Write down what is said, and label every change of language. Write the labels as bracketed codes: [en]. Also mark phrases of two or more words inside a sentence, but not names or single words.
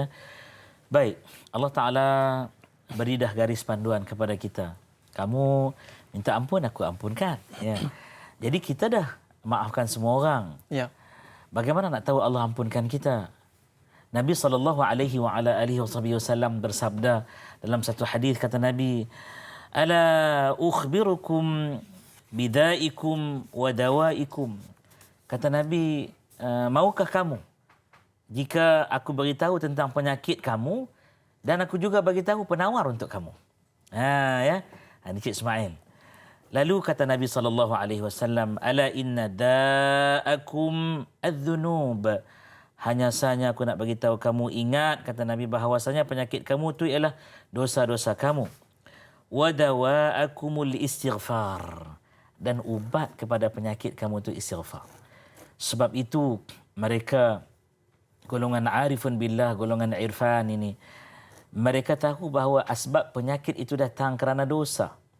[ms] Baik, Allah Taala beri dah garis panduan kepada kita. Kamu minta ampun, aku ampunkan, ya. Jadi kita dah maafkan semua orang. Ya. Bagaimana nak tahu Allah ampunkan kita? Nabi SAW bersabda dalam satu hadis, kata Nabi, [ar] "ألا أخبركم بدائكم ودوائكم." [ms] Kata Nabi, maukah kamu jika aku beritahu tentang penyakit kamu dan aku juga beritahu penawar untuk kamu? Ya. Ini Cik Ismail. Lalu kata Nabi SAW, [ar] "ألا إن داءكم الذنوب." [ms] Hanya sahaja aku nak beritahu kamu, ingat, kata Nabi, bahawasanya penyakit kamu itu ialah dosa-dosa kamu. [ar] "ودواؤكم الاستغفار." [ms] Dan ubat kepada penyakit kamu itu istighfar. Sebab itu mereka golongan [ar] عارفون بالله, [ms] golongan irfan ini, mereka tahu bahawa asbab penyakit itu datang kerana dosa.